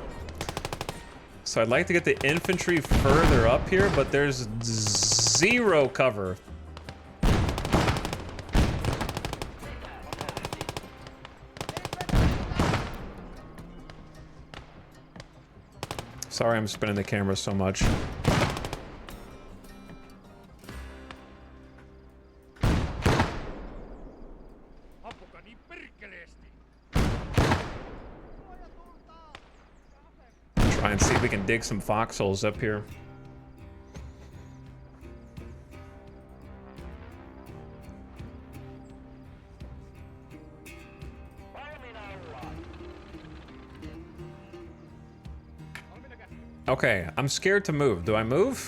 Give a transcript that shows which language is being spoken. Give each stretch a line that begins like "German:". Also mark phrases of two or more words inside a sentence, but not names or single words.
English: So I'd like to get the infantry further up here, but there's zero cover. Sorry I'm spinning the camera so much.
Finnish: Ampukaa niin perkeleesti!
English: Try and see if we can dig some foxholes up here. Okay, I'm scared to move. Do I move?